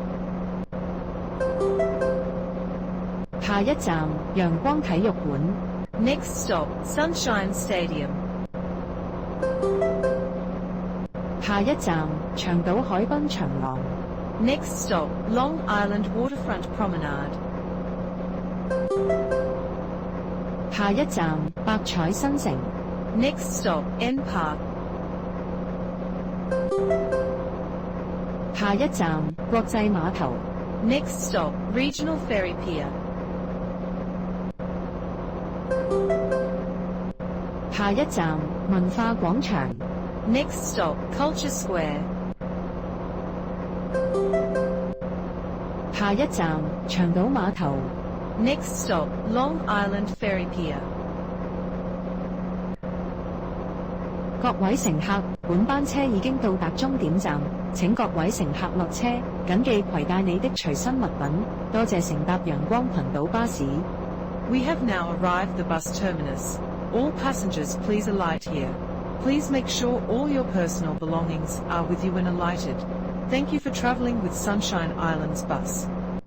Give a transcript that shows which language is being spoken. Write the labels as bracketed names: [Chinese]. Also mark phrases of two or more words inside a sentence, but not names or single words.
[Cantonese] 下一站陽光體育館。 [English] Next stop, Sunshine Stadium. [Cantonese] 下一站長島海濱長廊。 [English] Next stop, Long Island Waterfront Promenade. [Cantonese] 下一站百彩新城。 [English] Next stop, N Park. [Cantonese] 下一站國際碼頭。 [English] Next stop, Regional Ferry Pier. [Cantonese] 下一站文化廣場。 [English] Next stop, Culture Square. [Cantonese] 下一站長島碼頭。 [English] Next stop, Long Island Ferry Pier. [Cantonese] 各位乘客，本班車已經到達終點站，請各位乘客落車，謹記攜帶你的隨身物品。多謝乘搭陽光群島巴士。 [English] We have now arrived the bus terminus. All passengers please alight here. Please make sure all your personal belongings are with you when alighted. Thank you for traveling with Sunshine Islands Bus.